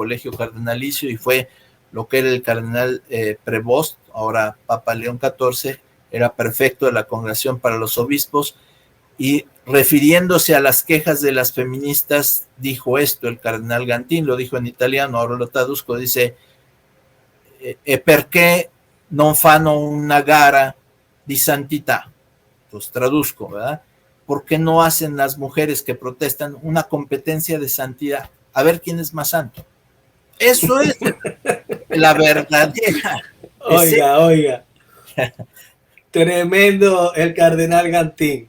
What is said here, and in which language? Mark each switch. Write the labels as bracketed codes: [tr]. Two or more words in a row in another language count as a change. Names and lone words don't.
[es] Colegio Cardenalicio y fue lo que era el cardenal Prevost, ahora Papa León XIV, era prefecto de la Congregación para los Obispos, y refiriéndose a las quejas de las feministas, dijo esto el cardenal Gantín, lo dijo en italiano, ahora lo traduzco, dice, [it] perché non fanno una gara di santità? [es] Pues traduzco, ¿verdad? ¿Por qué no hacen las mujeres que protestan una competencia de santidad? A ver quién es más santo. Eso es la verdadera. Oiga. Tremendo el cardenal Gantín.